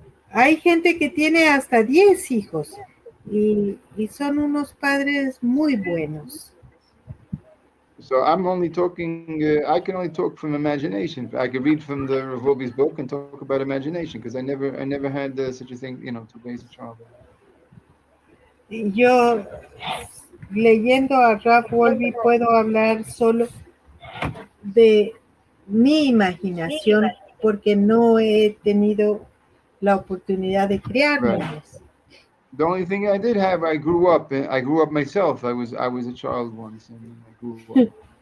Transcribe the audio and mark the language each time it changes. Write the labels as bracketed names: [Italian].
[Spanish] Hay gente que tiene hasta 10 hijos y son unos padres muy buenos. [English] So I'm only talking, I can only talk from imagination. I could read from the Rav Wolbe's book and talk about imagination because I never had such a thing, to raise a child. [Spanish] Yo, leyendo a Rav Wolbe, puedo hablar solo de mi imaginación porque no he tenido la oportunidad de criar niños. [English] The only thing I did have, I grew up myself. I was a child once, and I grew up.